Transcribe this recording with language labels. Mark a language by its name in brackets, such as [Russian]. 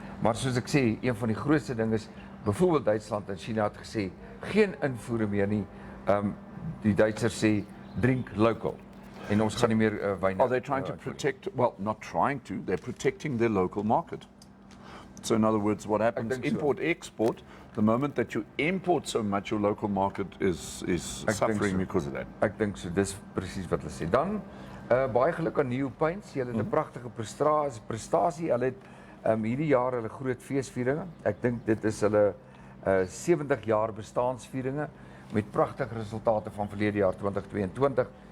[Afrikaans] Maar soos ek sê, een van die grootste dinge is byvoorbeeld Duitsland en China het gesê geen invoere meer nie. Die Duitsers sê [English] drink local. [Afrikaans] En ons gaan nie meer wyn. [English] Are they trying to protect, well, not trying to, they're protecting their local market. So in other words, what happens, import, export, the moment that you import so much, your local market is suffering because of that. [Afrikaans] Ek dink so, dis presies wat hulle sê. Dan, baie geluk aan New Paints, hulle het 'n pragtige prestasie, hulle het hierdie jaar hulle groot feesvieringe, ek dink dit is hulle 70 jaar bestaansvieringe, met pragtige resultate van verlede jaar 2022.